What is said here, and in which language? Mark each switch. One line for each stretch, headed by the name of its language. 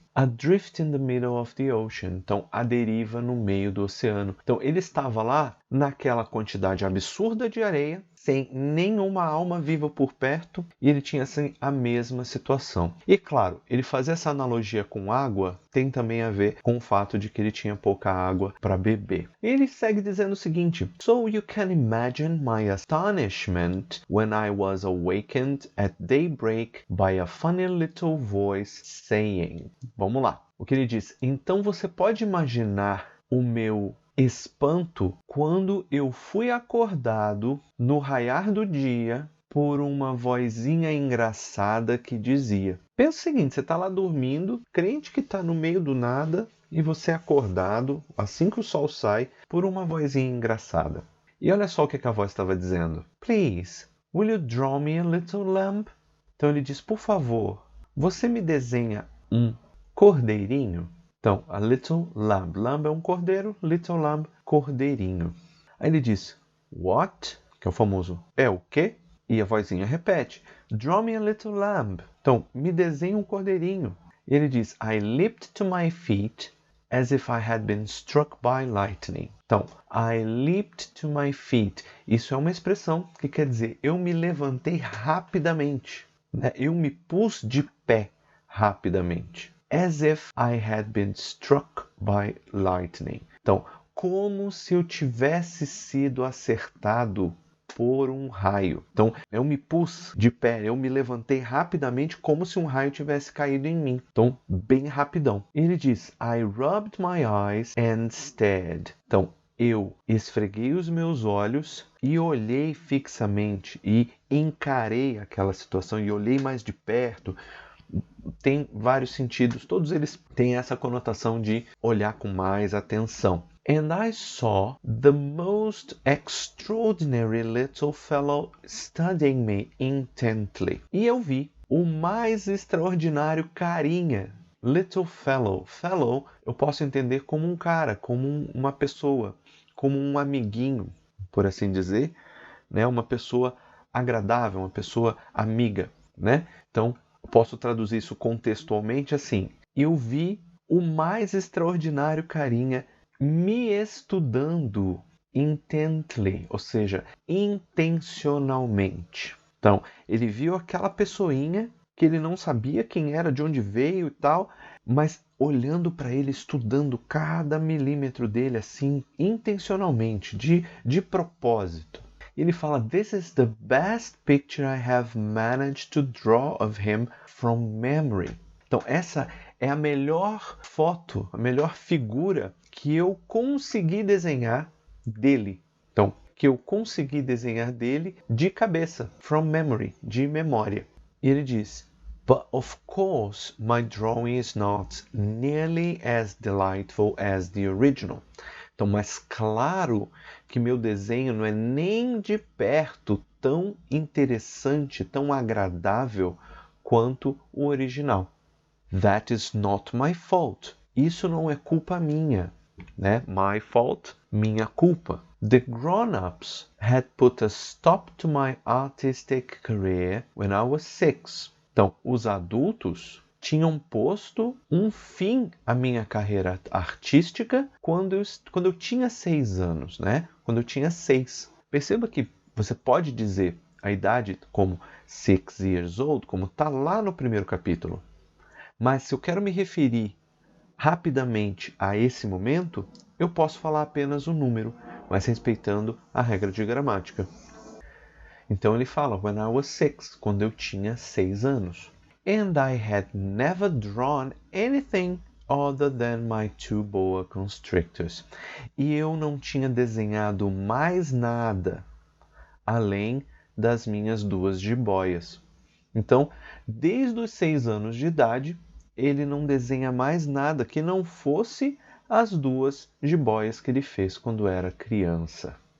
English: Adrift in the middle of the ocean.
Portuguese: Então, a deriva no meio do oceano. Então, ele estava lá naquela quantidade absurda de areia, sem nenhuma alma viva por perto, e ele tinha assim a mesma situação. E claro, ele fazer essa analogia com água tem também a ver com o fato de que ele tinha pouca água para beber. E ele segue dizendo o seguinte:
English: So you can imagine my astonishment when I was awakened at daybreak by a funny little voice saying.
Portuguese: Vamos lá. O que ele diz? Então você pode imaginar o meu espanto quando eu fui acordado no raiar do dia por uma vozinha engraçada que dizia. Pensa o seguinte, você está lá dormindo, crente que está no meio do nada, e você é acordado, assim que o sol sai, por uma vozinha engraçada. E olha só o que a voz estava dizendo.
English: Please, will you draw me a little lamb?
Portuguese: Então ele diz, por favor, você me desenha um cordeirinho? Então, a little lamb. Lamb é um cordeiro, little lamb, cordeirinho. Aí ele diz, what? Que é o famoso, é o quê? E a vozinha repete,
English: draw me a little lamb.
Portuguese: Então, me desenha um cordeirinho. E ele diz,
English: I leaped to my feet as if I had been struck by lightning. Então, I leaped to my feet.
Portuguese: Isso é uma expressão que quer dizer, eu me levantei rapidamente. Né? Eu me pus de pé rapidamente.
English: As if I had been struck by lightning.
Portuguese: Então, como se eu tivesse sido acertado por um raio. Então, eu me pus de pé, eu me levantei rapidamente como se um raio tivesse caído em mim. Então, bem rapidão. Ele diz,
English: I rubbed my eyes and stared.
Portuguese: Então, eu esfreguei os meus olhos e olhei fixamente e encarei aquela situação e olhei mais de perto. Tem vários sentidos, todos eles têm essa conotação de olhar com mais atenção.
English: And I saw the most extraordinary little fellow studying me intently.
Portuguese: E eu vi o mais extraordinário carinha. Little fellow. Fellow eu posso entender como um cara, como uma pessoa, como um amiguinho, por assim dizer, né? Uma pessoa agradável, uma pessoa amiga, né? Então, eu posso traduzir isso contextualmente assim. Eu vi o mais extraordinário carinha me estudando
English: intently,
Portuguese: ou seja, intencionalmente. Então, ele viu aquela pessoinha que ele não sabia quem era, de onde veio e tal, mas olhando para ele, estudando cada milímetro dele assim, intencionalmente, de propósito. Ele fala,
English: this is the best picture I have managed to draw of him from memory.
Portuguese: Então, essa é a melhor foto, a melhor figura que eu consegui desenhar dele. Então, que eu consegui desenhar dele de cabeça,
English: from memory,
Portuguese: de memória. E ele diz,
English: but of course my drawing is not nearly as delightful as the original.
Portuguese: Então, mas claro que meu desenho não é nem de perto tão interessante, tão agradável quanto o original.
English: That is not my fault.
Portuguese: Isso não é culpa minha, né?
English: My fault,
Portuguese: minha culpa.
English: The grown-ups had put a stop to my artistic career when I was 6.
Portuguese: Então, os adultos tinham posto um fim à minha carreira artística quando eu tinha 6 anos, né? Quando eu tinha 6. Perceba que você pode dizer a idade como
English: 6 years old,
Portuguese: como está lá no primeiro capítulo. Mas se eu quero me referir rapidamente a esse momento, eu posso falar apenas o número, mas respeitando a regra de gramática. Então ele fala,
English: when I was 6,
Portuguese: quando eu tinha 6 anos.
English: And I had never drawn anything other than my 2 boa constrictors.
Portuguese: E eu não tinha desenhado mais nada além das minhas 2 jiboias. Então, desde os 6 anos de idade, ele não desenha mais nada que não fosse as 2 jiboias que ele fez quando era criança.